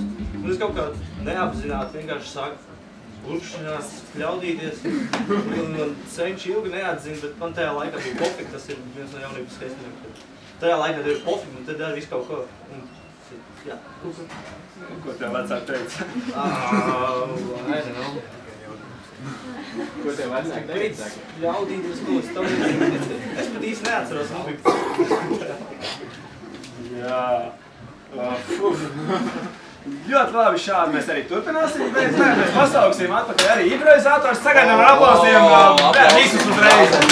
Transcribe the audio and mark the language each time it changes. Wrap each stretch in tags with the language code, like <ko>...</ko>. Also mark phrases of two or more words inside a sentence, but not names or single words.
<lv>Un es kaut kā neapzināti vienkārši sāku urkšķināt, kļaudīties. Un senči ilgi neatzina, bet man tajā laikā bija pofik, tas ir viens no jaunības skaistiniem. Tajā laikā tev ir pofik, un tad dara visu kaut ko. Un, jā. Ko tev vecāki teica?</lv> <en>I don't know.</en> <lv>Ko tev vecāki teica? Ļaudīties tos, tam es pat īsti neatceros, man bija. Jā. Ļoti labi, šādi mēs arī turpināsim, bet mēs pasauksim atpakaļ arī improvizātors, sagaidām ar aplausiem, visus uzreiz.</lv>